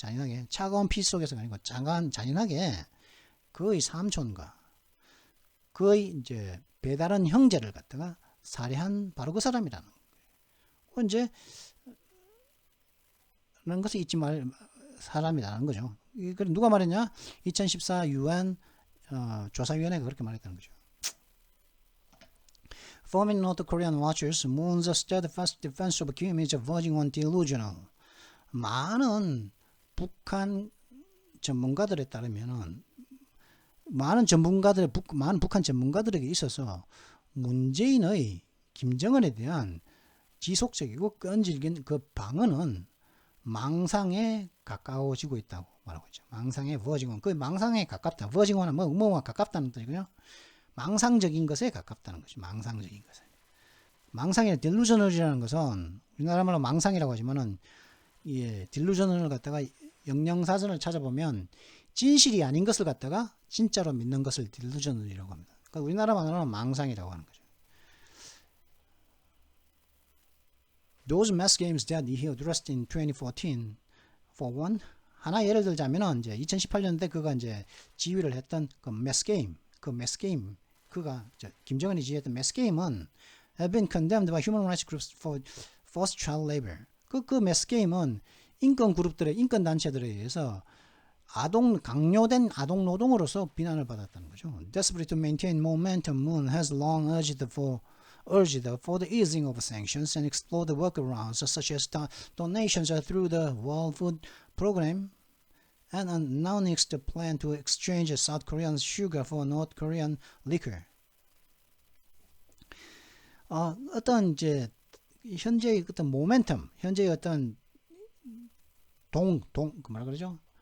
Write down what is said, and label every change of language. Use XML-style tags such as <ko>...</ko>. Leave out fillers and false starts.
<ko>잔인하게, 차가운 피 속에서가 아니고 잔인하게 그의 삼촌과 그의 이제 배다른 형제를 갖다가 살해한 바로 그 사람이라는 거예요. 이제 라는 것을 잊지 말 사람이라는 거죠. 이걸 누가 말했냐? 2014 UN 조사위원회가 그렇게 말했다는 거죠.</ko> <en>Forming North Korean watchers, Moon's steadfast defense of Kim is verging on delusional.</en> <ko>많은 북한 전문가들에 따르면은 많은 북한 전문가들에게 있어서 문재인의 김정은에 대한 지속적이고 끈질긴 그 방언은 망상에 가까워지고 있다고 말하고 있죠. 망상에 버징원, 그 망상에 가깝다. 버징원은 뭐가 가깝다는 뜻이고요. 망상적인 것에 가깝다는 거죠. 망상적인 것에. 망상이나 딜루저널이라는 것은 우리나라 말로 망상이라고 하지만은 딜루저널을 갖다가 영영사전을 찾아보면 진실이 아닌 것을 갖다가 진짜로 믿는 것을 딜루저널이라고 합니다. 그러니까 우리나라 말로는 망상이라고 하는 거죠.</ko> <en>Those mass games that he addressed in 2014, for one,</en> <ko>하나 예를 들자면은 이제 2018년대 그가 이제 지휘를 했던 그 mass game, 그가 김정은이 지휘했던 mass game은</ko> <en>have been condemned by human rights groups for forced child labor.</en> <ko>그 mass game은 인권 단체들에 의해서 강요된 아동 노동으로서 비난을 받았다는 거죠.</ko> <en>Desperate to maintain momentum, Moon has long urged for the easing of sanctions and explore the workarounds such as donations through the World Food Program and announced a plan to exchange South Korean sugar for North Korean liquor.</en> <ko>어떤 이제 현재의 어떤 모멘텀, 현재의 어떤 뭐라 그러죠?</ko>